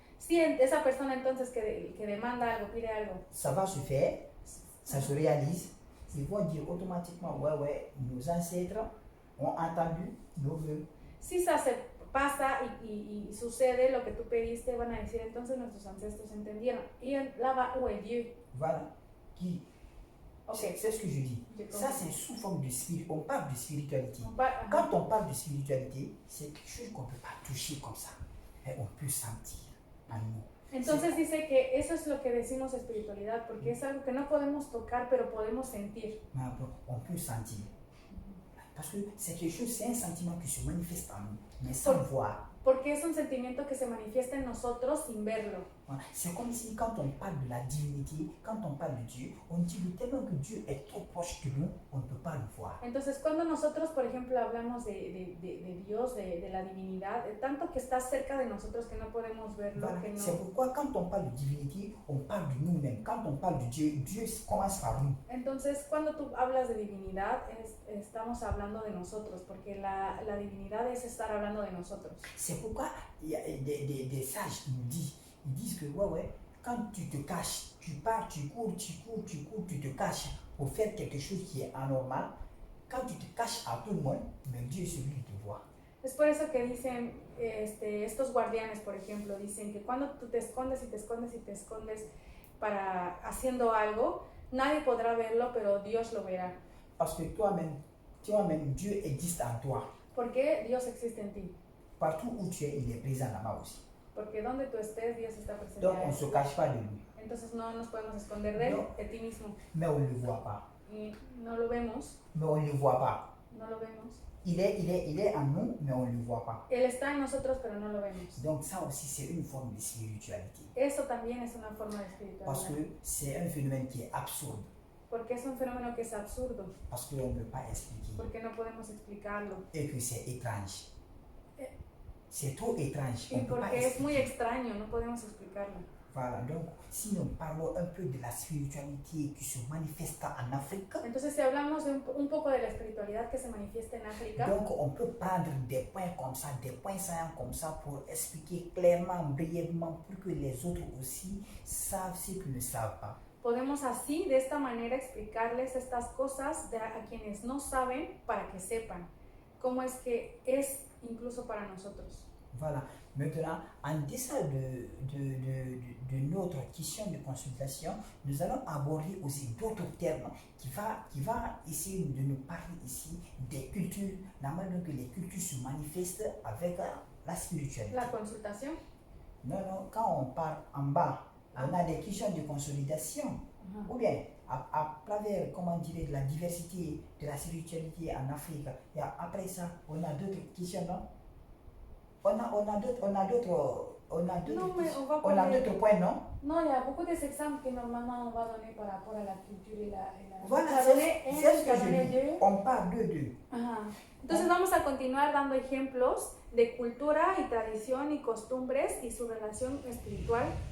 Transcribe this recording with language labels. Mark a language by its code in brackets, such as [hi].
[es] si esa persona entonces que demanda algo, pide algo, [fr] ça va se faire, ça se réalise, ils vont dire automatiquement, ouais, nos ancêtres ont entendu nos vœux. [es] Si ça se pasa y sucede lo que tú pediste, van a decir, entonces nuestros ancestros entendieron. [fr] Y là-bas, où est Dieu? Voilà. Qui? Okay. C'est ce que je dis. Ça, c'est sous forme de spiritualité. On parle de spiritualité. Quand on parle de spiritualité, c'est quelque chose qu'on ne peut pas toucher comme ça. Mais on peut sentir en nous. [es] Entonces dice que eso es lo que decimos espiritualidad, porque es algo que no podemos tocar, pero podemos sentir. [fr] On peut sentir. Parce que c'est quelque chose, c'est un sentiment qui se manifeste en nous, mais sans voir. [es] Porque es un sentimiento que se manifiesta en nosotros sin verlo. [fr] Voilà. C'est comme si quand on parle de la divinité, quand on parle de Dieu, on dit que tellement que Dieu est trop proche de nous, on ne peut pas le voir. [es] Entonces, cuando nosotros, por ejemplo, hablamos de Dios, de la divinidad, tanto que está cerca de nosotros que no podemos verlo, [fr] Voilà. [es] que no... [fr] C'est pourquoi quand on parle de divinité, on parle de nous-mêmes. Quand on parle de Dieu, Dieu commence par nous. [es] Entonces, cuando tú hablas de divinidad, estamos hablando de nosotros, porque la divinidad es estar hablando de nosotros. [fr] C'est pourquoi il y a des sages qui nous disent, ils disent que ouais, quand tu te caches, tu pars, tu cours, tu te caches pour faire quelque chose qui est anormal, quand tu te caches à tout le monde, mais Dieu est celui qui te voit. [es] Es por eso que dicen, estos guardianes, por ejemplo, dicen que cuando tú te escondes y te escondes y te escondes para haciendo algo, nadie podrá verlo, pero Dios lo verá. [fr] Parce que toi-même, Dieu existe en toi. [es] Porque Dios existe en ti. [fr] Partout où tu es, il est présent là-bas aussi. [es] Porque donde tú estés, Dios está presente. [fr] Donc on ne se cache pas de lui. [es] Entonces no nos podemos esconder de él, No. de ti mismo. [fr] Mais on ne le voit pas. [es] Y no lo vemos, [fr] Mais on ne le voit pas. [es] no lo vemos. [fr] Il est en nous, mais on ne le voit pas. [es] Él está en nosotros, pero no lo vemos. [fr] Donc ça aussi, c'est une forme de spiritualité. [es] Eso también es una forma de espiritualidad. [fr] Parce que c'est un phénomène qui est absurde. [es] Porque es un fenómeno que es absurdo. [fr] Parce qu'on ne peut pas expliquer. [es] Porque no podemos explicarlo. [fr] Et que c'est étrange. Eh. C'est trop étrange. [es] Y [fr] On peut pas [es] porque es muy [fr] expliquer. [es] extraño, no podemos explicarlo. [fr] Voilà, donc si nous parlons un peu de la spiritualité qui se manifeste en Afrique, [es] Entonces, si hablamos de un poco de la espiritualidad que se manifiesta en África, [fr] donc on peut prendre des points comme ça, des points saillants comme ça pour expliquer clairement, brièvement, pour que les autres aussi savent ce qu'ils ne savent pas. [es] podemos así, de esta manera, explicarles estas cosas a quienes no saben para que sepan cómo es que es incluso para nosotros. [fr] Voilà. Maintenant, en deçà de notre question de consultation, nous allons aborder aussi d'autres termes qui va essayer de nous parler ici des cultures, la manière que les cultures se manifestent avec la spiritualité. [es] La consultación. [fr] Non, quand on parle en bas, on a des questions de consolidation. Ou bien, à travers, comment dire, la diversité de la spiritualité en Afrique, et après ça, on a d'autres questions, non? On a d'autres Non, mais on va on a [es] poner- [fr] d'autres points, non? No, il y a beaucoup des exemples que normalement on va donner par rapport à la culture y la... Voilà, Tu as c'est donné un, ce tu as que je donné dis. deux. On parle de deux. Ajá. [es] Entonces vamos a continuar dando ejemplos de cultura y tradición y costumbres y su relación espiritual.